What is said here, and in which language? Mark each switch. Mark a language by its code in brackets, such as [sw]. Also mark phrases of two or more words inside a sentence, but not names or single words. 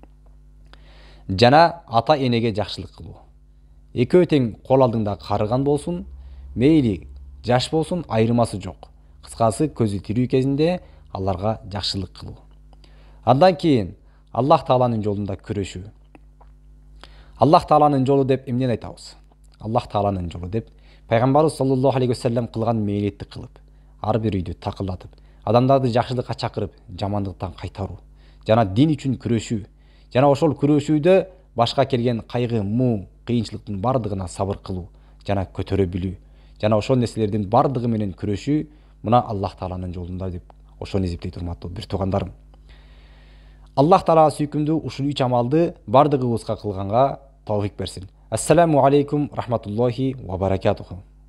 [ky] Жана ата энеге жакшылык кылуу. Экөө тең кол алдыңда карыган болсун, мейли жаш болсун, айырмасы жок. Кыскасы көзү тирүү кезинде аларга жакшылык кылуу. Андан кийин Аллах Тааланын жолунда күрөшүү. Аллах Тааланын жолу деп эмнени айтабыз? Аллах Тааланын жолу деп пайгамбарыбыз [ar] صلى الله عليه وسلم [ky] кылган мейнетти кылып, ар бир үйдү такылдатып, адамдарды жакшылыкка чакырып, жамандыктан кайтаруу, жана дин үчүн күрөшүү, жана ошол күрөшүүдө башка келген кайгы, муу, кыйынчылыктын бардыгына сабыр кылуу, жана көтөрө билүү, жана ошол нерселердин бардыгы менен күрөшүү, мына Аллах Тааланын жолунда деп ошону эсептейт урматтуу бир туугандарым. Аллах Таалага сүйкүмдүү ушул 3 амалды бардыгыбызга кылганга товфик берсин. [ar] السلام عليكم رحمة الله وبركاته.